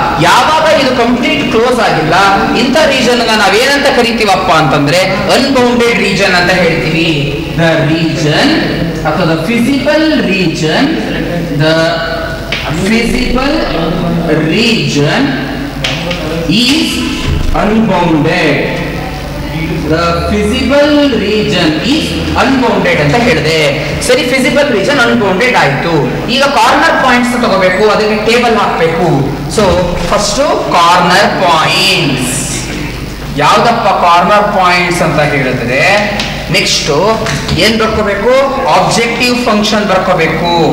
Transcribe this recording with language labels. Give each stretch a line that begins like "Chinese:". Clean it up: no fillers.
Kannada: ಯಾವಾಗ ಇದು complete close ಆಗಿಲ್ಲ ಇಂಥ ರೀಜನ್ ನಾವೇನಂತ ಕರಿತೀವಪ್ಪ ಅಂತಂದ್ರೆ ಅನ್ಬೌಂಡೆಡ್ ರೀಜನ್ ಅಂತ ಹೇಳ್ತೀವಿ.
English: the region
Kannada: ಅಥವಾ
English: The feasible region, the feasible region is unbounded. The physical region is unbounded
Kannada: ಅಂತ ಹೇಳಿದೆ. ಸರಿ, ಫಿಸಿಬಲ್ ರೀಜನ್ ಅನ್ಬೌಂಡೆಡ್ ಆಯ್ತು. ಈಗ ಕಾರ್ನರ್ ಪಾಯಿಂಟ್ಸ್ ತಗೋಬೇಕು, ಅದಕ್ಕೆ ಟೇಬಲ್ ಹಾಕಬೇಕು. ಸೊ ಫಸ್ಟ್ ಕಾರ್ನರ್ ಪಾಯಿಂಟ್ಸ್ ಯಾವ್ದಪ್ಪ ಕಾರ್ನರ್ ಪಾಯಿಂಟ್ಸ್ ಅಂತ ಹೇಳಿದ್ರೆ ನೆಕ್ಸ್ಟ್ ಏನ್ ಬರ್ಕೋಬೇಕು, ಆಬ್ಜೆಕ್ಟಿವ್ ಫಂಕ್ಷನ್ ಬರ್ಕೋಬೇಕು.